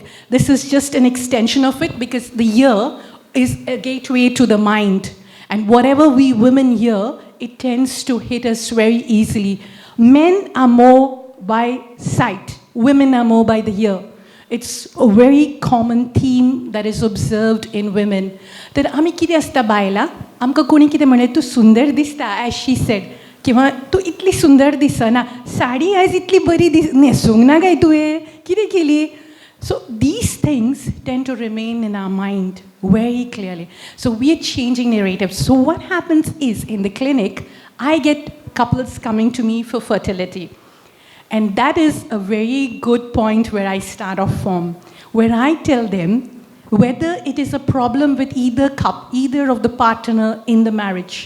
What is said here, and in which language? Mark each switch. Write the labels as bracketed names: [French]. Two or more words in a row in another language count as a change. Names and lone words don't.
[English] This is just an extension of it because the ear is a gateway to the mind. And whatever we women hear, it tends to hit us very easily. Men are more by sight. Women are more by the ear. It's a very common theme that is observed in women. [Konkani] That आमी कितें आसता बायला, आमकां कोणी कितें म्हणलें तूं सुंदर दिसता, [English] as she said, [Konkani] किंवा तूं इतली सुंदर दिसना, साडी आयज इतली बरी न्हेसूंक ना काय तुवें, कितें केली? [English] So these things tend to remain in our mind very clearly. So we are changing narratives. So what happens is, in the clinic, I get couples coming to me for fertility. And that is a very good point where I start off from, where I tell them whether it is a problem with either of the partner in the marriage.